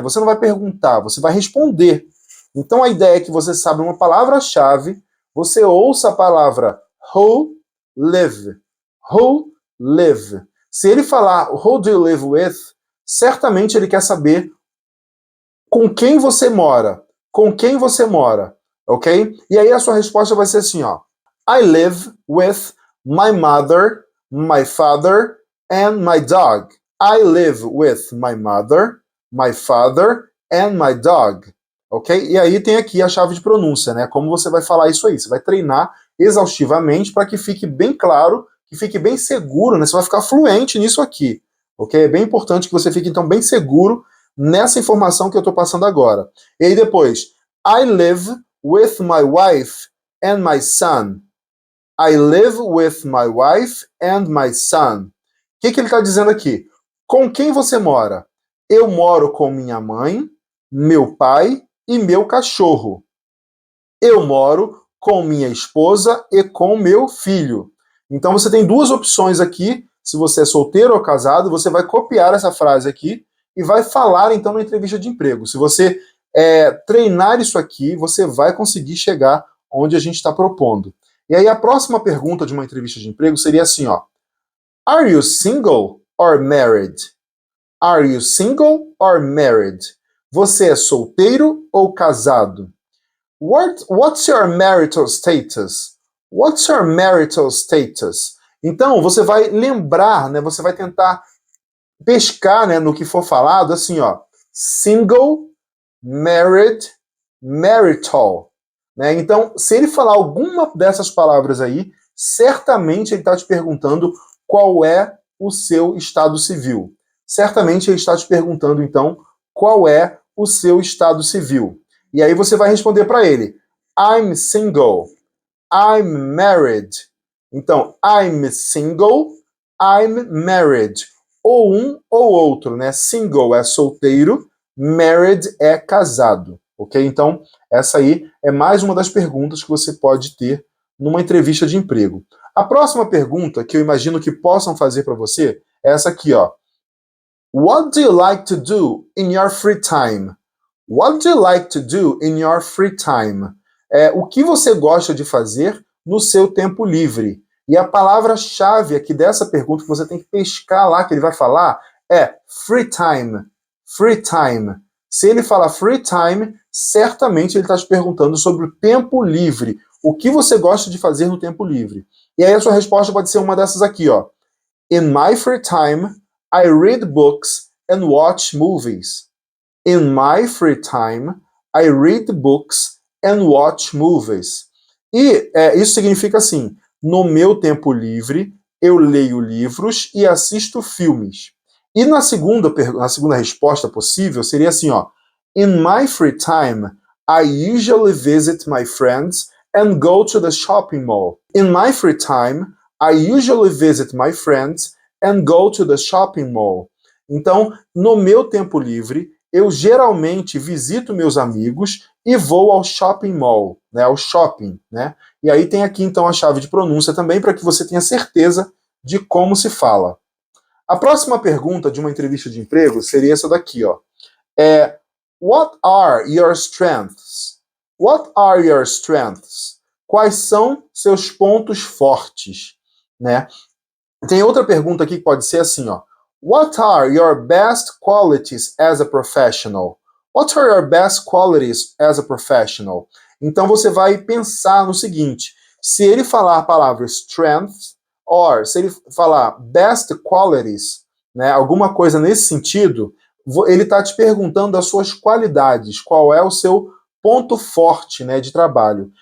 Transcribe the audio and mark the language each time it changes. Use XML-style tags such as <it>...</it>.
<pt>Você não vai perguntar, você vai responder. Então a ideia é que você sabe uma palavra-chave, você ouça a palavra</pt> <en>who live. Who live.</en> <pt>Se ele falar</pt> <en>who do you live with,</en> <pt>certamente ele quer saber com quem você mora. Com quem você mora, ok? E aí a sua resposta vai ser assim, ó.</pt> <en>I live with my mother, my father and my dog. I live with my mother, my father and my dog.</en> <pt>Ok? E aí tem aqui a chave de pronúncia, né? Como você vai falar isso aí. Você vai treinar exaustivamente para que fique bem claro, que fique bem seguro, né? Você vai ficar fluente nisso aqui. Ok? É bem importante que você fique, então, bem seguro nessa informação que eu estou passando agora. E aí depois,</pt> <en>I live with my wife and my son. I live with my wife and my son.</en> <pt>O que ele está dizendo aqui? Com quem você mora? Eu moro com minha mãe, meu pai e meu cachorro. Eu moro com minha esposa e com meu filho. Então você tem duas opções aqui. Se você é solteiro ou casado, você vai copiar essa frase aqui e vai falar então na entrevista de emprego. Se você treinar isso aqui, você vai conseguir chegar onde a gente está propondo. E aí a próxima pergunta de uma entrevista de emprego seria assim, ó.</pt> <en>Are you single or married? Are you single or married?</en> <pt>Você é solteiro ou casado?</pt> <en>What's your marital status? What's your marital status?</en> <pt>Então, você vai lembrar, né? Você vai tentar pescar, né, no que for falado, assim, ó.</pt> <en>Single, married, marital. Né?</en> <pt>Então, se ele falar alguma dessas palavras aí, certamente ele está te perguntando qual é o seu estado civil. Certamente ele está te perguntando, então, qual é o seu estado civil. E aí você vai responder para ele:</pt> <en>I'm single, I'm married. Então, I'm single, I'm married.</en> <pt>Ou um ou outro, né? Single é solteiro, married é casado. Ok? Então, essa aí é mais uma das perguntas que você pode ter numa entrevista de emprego. A próxima pergunta que eu imagino que possam fazer para você é essa aqui, ó.</pt> <en>What do you like to do in your free time? What do you like to do in your free time?</en> <pt>O que você gosta de fazer no seu tempo livre? E a palavra-chave aqui dessa pergunta que você tem que pescar lá, que ele vai falar, é free time. Free time. Se ele falar free time, certamente ele está te perguntando sobre o tempo livre. O que você gosta de fazer no tempo livre? E aí a sua resposta pode ser uma dessas aqui, ó.</pt> <en>In my free time, I read books and watch movies. In my free time, I read books and watch movies.</en> <pt>E isso significa assim, no meu tempo livre, eu leio livros e assisto filmes. E na segunda resposta possível seria assim, ó.</pt> <en>In my free time, I usually visit my friends and go to the shopping mall. In my free time, I usually visit my friends and go to the shopping mall.</en> <pt>Então, no meu tempo livre, eu geralmente visito meus amigos e vou ao shopping mall, né, ao shopping, né? E aí tem aqui então a chave de pronúncia também para que você tenha certeza de como se fala. A próxima pergunta de uma entrevista de emprego seria essa daqui, ó.</pt> <en>What are your strengths? What are your strengths?</en> <pt>Quais são seus pontos fortes, né? Tem outra pergunta aqui que pode ser assim, ó.</pt> <en>What are your best qualities as a professional? What are your best qualities as a professional?</en> <pt>Então você vai pensar no seguinte, se ele falar a palavra strengths, ou se ele falar best qualities, né, alguma coisa nesse sentido, ele está te perguntando as suas qualidades, qual é o seu ponto forte, né, de trabalho.</pt>